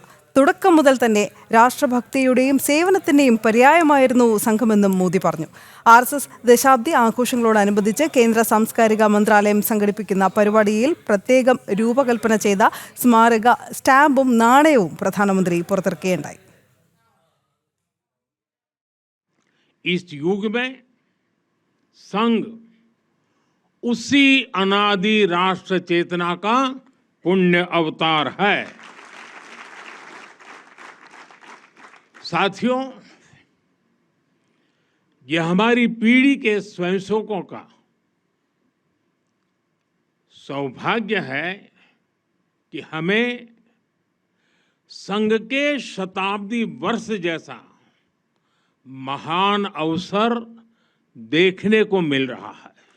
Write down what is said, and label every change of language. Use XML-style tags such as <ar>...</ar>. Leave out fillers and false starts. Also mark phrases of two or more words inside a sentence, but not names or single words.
<ml>തുടക്കം മുതൽ തന്നെ രാഷ്ട്രഭക്തിയുടെയും സേവനത്തിന്റെയും പര്യായമായിരുന്നു സംഘമെന്നും മോദി പറഞ്ഞു. RSS ദശാബ്ദി ആഘോഷങ്ങളോടനുബന്ധിച്ച് കേന്ദ്ര സാംസ്കാരിക മന്ത്രാലയം സംഘടിപ്പിക്കുന്ന പരിപാടിയിൽ പ്രത്യേകം രൂപകൽപ്പന ചെയ്ത സ്മാരക സ്റ്റാമ്പും നാണയവും പ്രധാനമന്ത്രി പുറത്തിറക്കുകയുണ്ടായി.</ml> <hi>इस युग में संघ उसी अनादि राष्ट्र चेतना का पुण्य अवतार है। साथियों, यह हमारी पीढ़ी के स्वयंसेवकों का सौभाग्य है कि हमें संघ के शताब्दी वर्ष जैसा महान अवसर देखने को मिल रहा है।</hi>